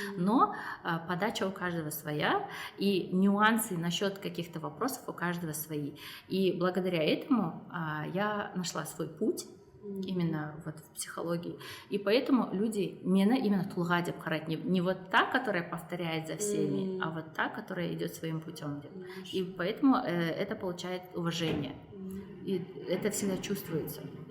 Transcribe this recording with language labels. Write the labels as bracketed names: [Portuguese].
[Russian] Но подача у каждого своя, и нюансы насчет каких-то вопросов у каждого свои. И благодаря этому я нашла свой путь, именно вот в психологии. И поэтому люди [Kazakh] мені [Russian] именно [Kazakh] тұлға деп қарайды. [Russian] Не вот та, которая повторяет за всеми, а вот та, которая идет своим путем. И поэтому это получает уважение. И это всегда чувствуется.